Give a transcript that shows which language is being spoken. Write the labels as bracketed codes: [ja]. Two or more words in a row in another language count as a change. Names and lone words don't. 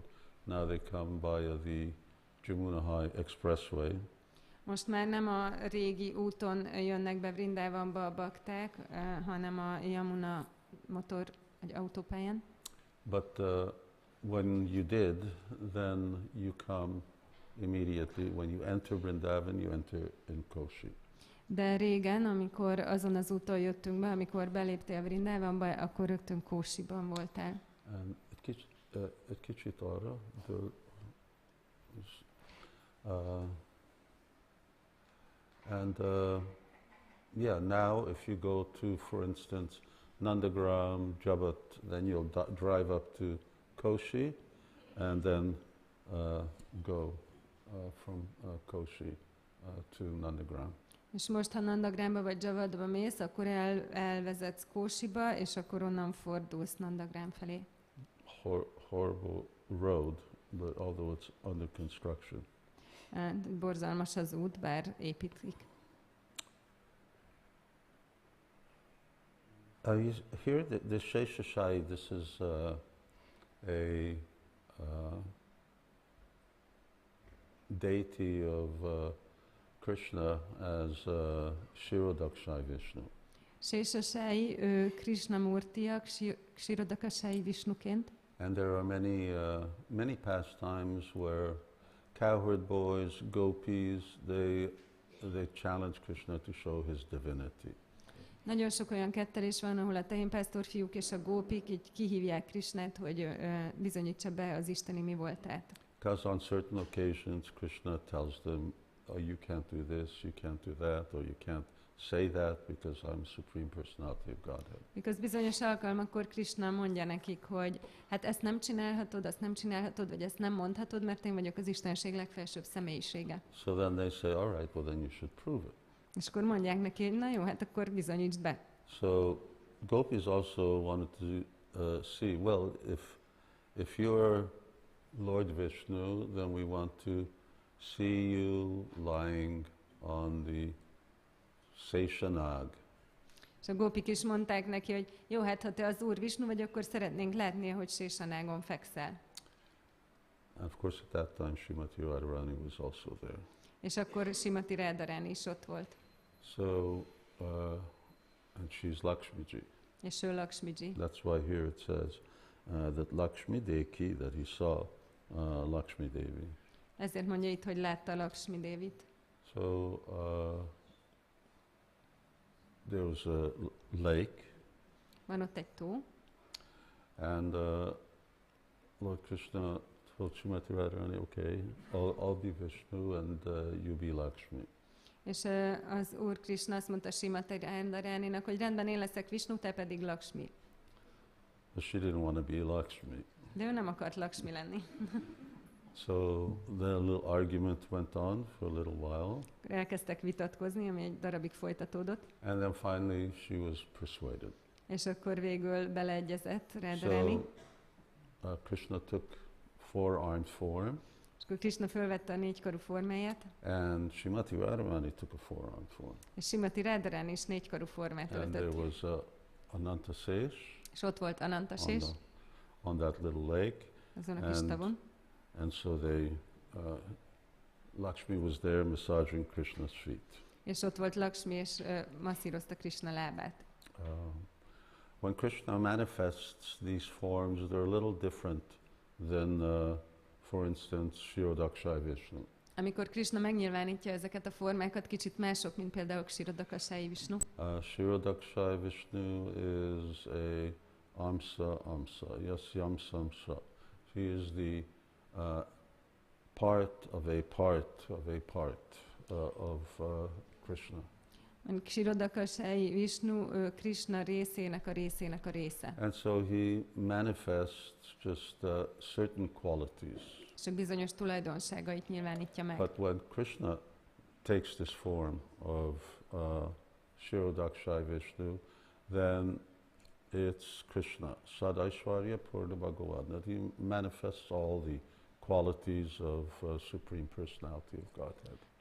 [en] Now they come via the Jamuna High Expressway. [hu] Most már nem a régi úton jönnek be Vrindávanba a bakták, hanem a Yamuna motor vagy autópályán. [en] But when you did, then you come immediately. When you enter Vrindavan, you enter in Koshi. [hu] De régen, amikor azon az úton jöttünk be, amikor beléptél Vrindávanba, akkor rögtön Kósiban voltál. And egy kicsit arra, [en] yeah, now if you go to, for instance, Nandagram, Jabat, then you'll drive up to Koshi and then go from Koshi to Nandagram. [hu] És most, ha Nandagramba vagy Javadba mész, akkor elvezetsz Kósiba, és akkor onnan fordulsz Nandagram felé. [en] Horrible road, but although it's under construction. [hu] Borzalmas az út, bár építik. [en] Here, the Sheshashai, this is a deity of Krishna as Kshirodakshai Vishnu. [hu] Sheshashai, ő Krishna Murtiak, Kshirodakshai Vishnuként. [en] And there are many pastimes where cowherd boys, gopis, they challenge Krishna to show his divinity. [hu] Nagyon sok olyan kettelés van, ahol a tehénpásztor fiúk és a gópik így kihívják Krishnát, hogy bizonyítsa be az isteni mi voltát. [en] Because on certain occasions Krishna tells them, oh, you can't do this, you can't do that, or you can't say that because I'm Supreme Personality of Godhead. [hu] Because bizonyos alkalmakkor Krishna mondja nekik, hogy hát ezt nem csinálhatod, azt nem csinálhatod, vagy ezt nem mondhatod, mert én vagyok az Istenség legfelsőbb személyisége. [en] So then they say, all right, well then you should prove it. [hu] És akkor mondják neki, hogy na jó, hát akkor bizonyítsd be. [en] So gopis also wanted to see, well, if you're Lord Vishnu, then we want to see you lying on the Seshanag. [hu] És a gópik is mondták neki, hogy jó, hát ha te az Úr Vishnu vagy, akkor szeretnénk látni, hogy Seshanágon fekszel. [en] And of course at that time Srimati Radharani was also there. [hu] És akkor Srimati Radharani is ott volt. [en] So, and she's Lakshmiji. [hu] És ő Lakshmiji. [en] That's why here it says that Lakshmi Deki, that he saw Lakshmi Devi. [hu] Ezért mondja itt, hogy látta Lakshmi Devit. [en] So, there was a lake. [hu] Van ott egy tó. [en] And Lord Krishna told Srimati Radharani, okay, I'll be Vishnu and you be Lakshmi. [hu] És az Úr Krishna azt mondta Srimati Radharaninak, hogy rendben, én leszek Vishnu, te pedig Lakshmi. [en] But she didn't want to be Lakshmi. [hu] De ő nem akart Lakshmi lenni. [en] So then a little argument went on for a little while. [hu] Elkezdtek vitatkozni, ami egy darabig folytatódott. [en] And then finally she was persuaded. [hu] És akkor végül beleegyezett Radharani. [en] So Krishna took four-armed form. [hu] És akkor Krishna fölvette a négykarú formáját. [en] And Srimati Radharani took a four-armed form. [hu] És Srimati Radharani is négykarú formát [en] And there [hu] öltött. [en] was Ananta Sesh. [hu] És ott volt Ananta Sesh. [en] On that little lake. [hu] Azon a kis tavon. [en] And so Lakshmi was there massaging Krishna's feet. [hu] És ott volt Lakshmi, és masszírozta Krishna lábát. [en] When Krishna manifests these forms, they're a little different than, for instance, Kshirodakshai Vishnu. [hu] Amikor Krishna megnyilvánítja ezeket a formákat, kicsit mások, mint például Kshirodakshai Vishnu. [en] Kshirodakshai Vishnu is a Amsa, Yasyamsamsa. She is the part of a part of a part of Krishna. [hu] Kshirodakshai Vishnu, Krishna részének a részének a része. [en] And so he manifests just certain qualities. [hu] És a bizonyos tulajdonságait nyilvánítja meg. [en] But when Krishna takes this form of Kshirodakshai Vishnu, then it's Krishna, [sa] Sadaishwarya Purna Bhagavan, [en] that he manifests all the qualities of Supreme Personality of Godhead.